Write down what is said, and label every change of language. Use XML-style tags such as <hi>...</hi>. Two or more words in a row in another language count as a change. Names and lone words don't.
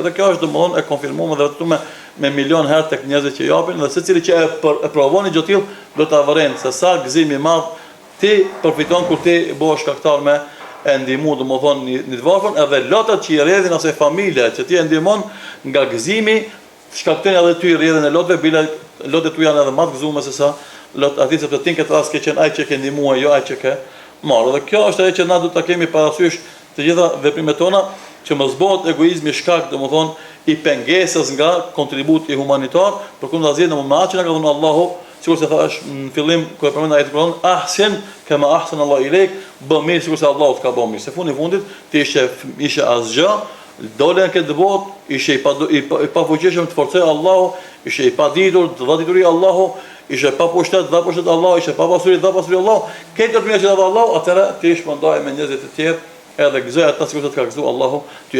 <sq>Edhe kjo është domthonë e konfirmuar dhe vetëm me milion herë tek njerëzit që japin, dhe secili që e provon një gjë të tillë do ta vërejnë se sa gëzimi i madh ti përfiton kur ti bëhesh shkaktar me e ndihmu domthonë një të varfër, edhe lotët që i rrjedhin ose familja që ti e ndihmon nga gëzimi shkaktojnë edhe ty rrjedhjen e lotëve, bile lotët tu janë edhe më të gëzuar se sa lot aty sepse ti këtë rast ke qenë ai që ke ndihmuar, jo ai që ke marrë. Dhe kjo është ajo që na duhet ta kemi parasysh të gjitha veprimet tona, që mos bëhet egoizmi shkak domethënë i pengesës nga kontributi humanitar, përkundazi në mënyrë që na ka dhënë Allahu, sikur se thash në fillim kur e përmend ajetin Kur'an,</sq> <ar>أحسن كما أحسن الله إليك,</ar> <sq>bë mirë sikur se Allahu të ka bërë mirë. Se fundi fundit ti ishe asgjë, dole në këtë botë, ishe i pafuqishëm të forcoj Allahu, ishe i paditur, të dha dituri Allahu, ishe pa pushtet, dha pushtet Allahu, ishe pa pasuri, dha pasuri Allahu, këtë të mirë që dha Allahu, atëherë ti shpëndoje me njerëzit e tjerë edhe gëzoj ata sikur të ka gëzuar Allahu ty.</sq>